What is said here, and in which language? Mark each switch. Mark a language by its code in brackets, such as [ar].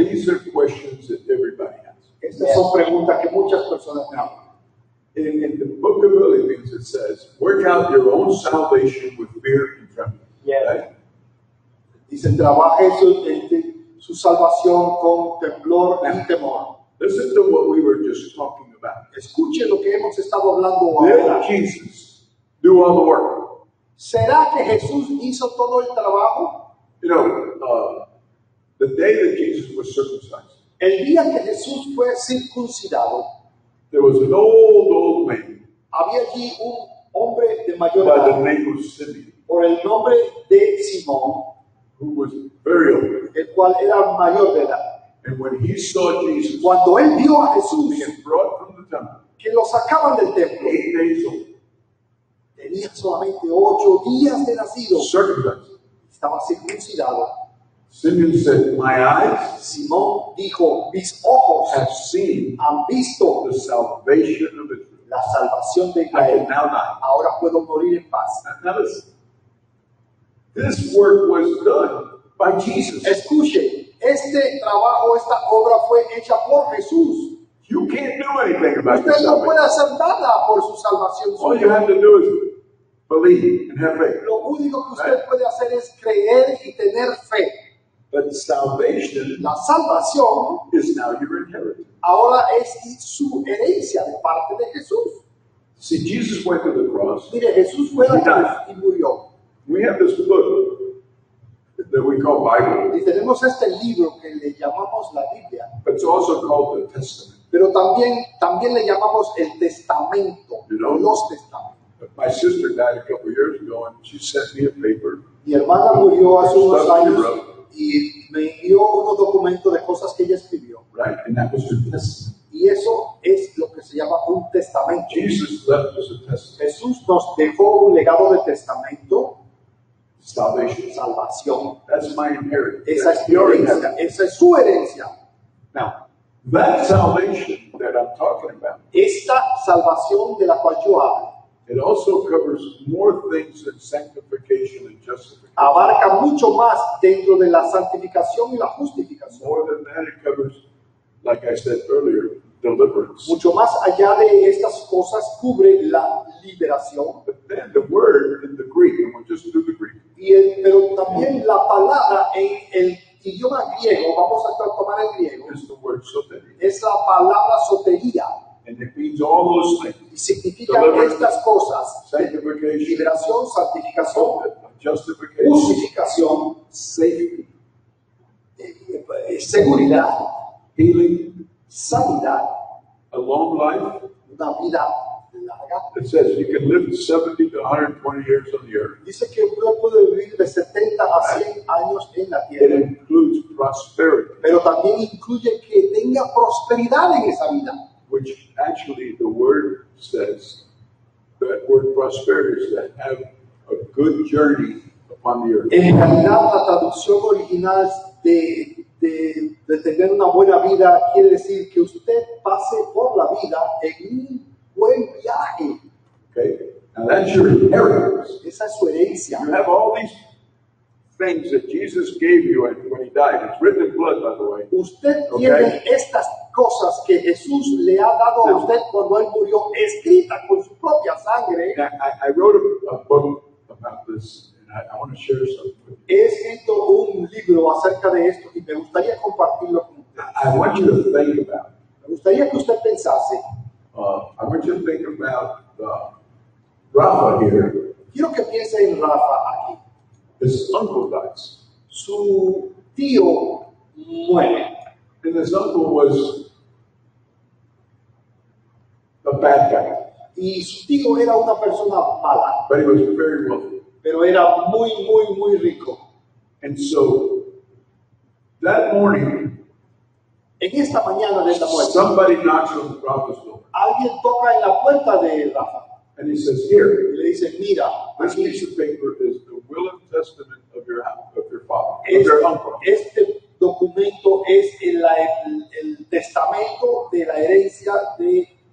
[en] these are questions that everybody has. [es] Estas son preguntas que muchas personas tienen. [en] In the book of Philippians, it says, work out your own salvation with fear and trembling. Yeah. Right? [es] Dice, trabaje su salvación con temblor y temor. [en] Listen to what we were just talking about. [es] Escuche lo que hemos estado hablando ahora. [en] Did Jesus do all the work? [es] ¿Será que Jesús hizo todo el trabajo? [en] You know, the day that Jesus was circumcised, [es] El día que Jesús fue circuncidado, [en] there was an old man [es] había allí un hombre de mayor [en] by the [es] edad, [en] name of Simeon, [es] por el nombre de Simón, [en] who was very old. [es] el cual era mayor de edad. [en] And when he saw Jesus [es] Cuando él vio a Jesús, [en] being brought from the temple, [es] que lo sacaban del templo, [en] 8 days old, [es] tenía solamente 8 días de nacido, [en] circumcised, [es] estaba circuncidado. [en] Simeon said, my eyes [es] Simón dijo, mis ojos [en] have seen [es] han visto [en] the salvation of Israel. [es] la salvación de [en] I can [es] Israel. [en] now die. [es] Ahora puedo morir en paz. [en] Now listen, this work was done by Jesus. [es] Escuche, este trabajo, esta obra fue hecha por Jesús. [en] You can't do anything about your [es] Usted no puede [en] salvation. [es] hacer nada por su salvación [en] All [es] suya. [en] you have to do is believe and have faith. [es] Lo único que usted puede hacer es creer y tener fe. [en] But salvation [es] La salvación [en] is now your inheritance. [es] ahora es su herencia de parte de Jesús. [en] See, Jesus went to the cross. [es] Mire, Jesús fue a la cruz y murió. [en] We have this book that we call Bible. [es] Y tenemos este libro que le llamamos la Biblia, [en] But it's also called the Testament. [es] pero también le llamamos el testamento, los testamentos. [en] My sister died a couple of years ago, and she sent me a paper. [es] Mi hermana murió hace unos años y me envió unos documentos de cosas que ella escribió. [en] Right? And that was her testament. [es] Y eso es lo que se llama un testamento. [en] Jesus left us a testament. [es] Jesús nos dejó un legado de testamento, [en] Salvation. [es] salvación. [en] That's my inheritance. [es] Esa [en] That's [es] es mi [en] your [es] herencia, [en] inheritance. [es] esa es su herencia. [en] Now, that salvation that I'm talking about, [es] Esta salvación de la cual yo hablo [en] it also covers more things than sanctification and justification. [es] abarca mucho más dentro de la santificación y la justificación. [en] More than that, it covers, like I said earlier, deliverance. [es] Mucho más allá de estas cosas cubre la liberación. [en] But then the word in the Greek, and we'll just do the Greek, [es] Pero también la palabra en el idioma griego, vamos a tomar el griego, [en] is the word soteria. [es] es la palabra sotería. [en] And it means all those things. [es] Y significa estas cosas: [en] Sanctification, [es] liberación, santificación, [en] justification, [es] justificación, [en] safety, [es] seguridad, [en] healing, [es] sanidad, [en] a long life. [es] una vida larga. [en] It says you can live 70 to 120 years on the earth. [es] Dice que uno puede vivir de 70 a 100 años en la [en] It [es] tierra, [en] includes prosperity, [es] pero también incluye que tenga prosperidad en esa vida. [en] which actually the word says, that word prosperity is to have a good journey upon the earth. [es] En realidad, la traducción original de tener una buena vida quiere decir que usted pase por la vida en un buen viaje. [en] Okay? Now that's your inheritance. [es] Esa es su herencia. [en] You have all these things that Jesus gave you when he died. It's written in blood, by the way. [es] Usted [en] Okay. [es] tiene estas cosas que Jesús le ha dado a usted cuando Él murió, escritas con su propia sangre. [en] Now, I wrote a book about this, and I want to share something with you. [es] He escrito un libro acerca de esto y me gustaría compartirlo con usted. [en] I want you to think about it. [es] Me gustaría que usted pensase, [en] I want you to think about Rafa here. [es] quiero que piense en Rafa aquí. [en] His uncle dies. [es] Su tío muere [en] And his uncle was a bad guy, [es] y su tío era una persona mala, [en] but he was very wealthy. [es] pero era muy rico. [en] And so that morning, [es] En esta mañana de esta muerte, [en] somebody knocks on Rafa's door, [es] alguien toca en la puerta de Rafa [en] and he says, "Here, [es] y le dice, mira, [en] this [es] aquí, [en] piece of paper is the will and testament of your house, of your father, of your uncle." [es] este documento es el testamento de la herencia de